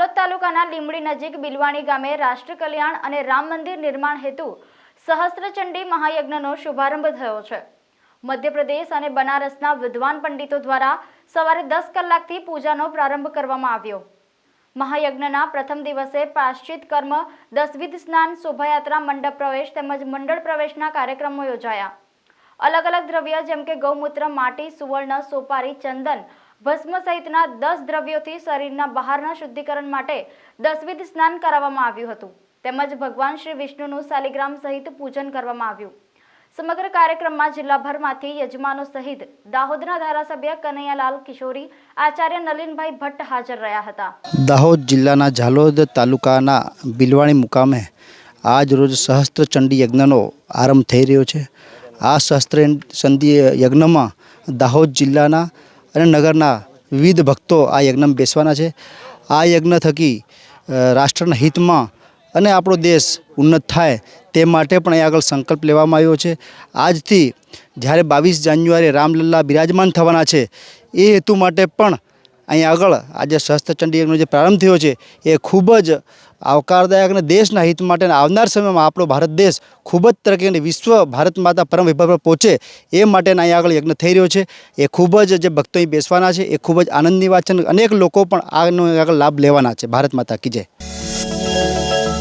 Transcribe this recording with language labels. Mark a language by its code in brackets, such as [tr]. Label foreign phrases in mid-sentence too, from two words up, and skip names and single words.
[gu] તાલુકાના લીંબડી નજીક બિલવાણી ગામે રાષ્ટ્ર કલ્યાણ અને રામ મંદિર નિર્માણ હેતુ સહસ્ત્રચંડી મહાયજ્ઞનો શુભારંભ થયો છે। મધ્યપ્રદેશ અને બનારસના વિદ્વાન પંડિતો દ્વારા સવારે 10 કલાકથી પૂજાનો પ્રારંભ કરવામાં આવ્યો। મહાયજ્ઞના પ્રથમ દિવસે પ્રાયશ્ચિત કર્મ, 10વિધ સ્નાન, શોભાયાત્રા, મંડપ પ્રવેશ તેમજ મંડળ પ્રવેશના કાર્યક્રમો યોજાયા। અલગ અલગ દ્રવ્ય જેમ કે ગૌમૂત્ર, માટી, સુવર્ણ, સોપારી, ચંદન, ભસ્મ સહિતના 10 દ્રવ્યોથી શરીરના બહારના શુદ્ધિકરણ માટે 10વિધ સ્નાન કરાવવામાં આવ્યું હતું। તેમજ ભગવાન શ્રી વિષ્ણુનું શાલિગ્રામ સહિત પૂજન કરવામાં આવ્યું। સમગ્ર કાર્યક્રમમાં જિલ્લાભરમાંથી યજમાનો સહિત દાહોદના ધારાસભ્ય કન્હૈયાલાલ કિશોરી, આચાર્ય નલિનભાઈ ભટ્ટ હાજર રહ્યા હતા। દાહોદ જિલ્લાના ઝાલોદ તાલુકાના બિલવાણી મુકામે આજ રોજ સહસ્ત્રચંડી યજ્ઞનો આરંભ થઈ રહ્યો છે। આ સહસ્ત્રચંડી યજ્ઞ મેં દાહોદ જિલ્લાના અને નગરના વિવિધ ભક્તો આ યજ્ઞ મેં બેસવાના છે। આ યજ્ઞ થકી રાષ્ટ્રના હિત મેં અને આપણો દેશ ઉન્નત થાય તે માટે પણ અહીં આગળ સંકલ્પ લેવામાં આવ્યો છે। આજથી જ્યારે 22 જાન્યુઆરી રામલલ્લા બિરાજમાન થવાના છે એ હેતુ માટે પણ અહીં આગળ આજ સહસ્ત્રચંડી યજ્ઞનો જે પ્રારંભ થયો છે એ ખૂબ જ આવકારદાયક ને દેશના હિત માટે આવનાર સમય મેં આપણો ભારત દેશ ખૂબ જ તરક્કી અને વિશ્વ ભારત માતા પરમ વૈભવ પર પહોંચે એ માટે અહીં આગળ યજ્ઞ થઈ રહ્યો છે। એ ખૂબ જ જે ભક્તો અહીં બેસવાના છે એ ખૂબ જ આનંદની વાત છે। અનેક લોકો પણ આનો આગળ લાભ લેવાના છે। [hi] भारत माता की जय।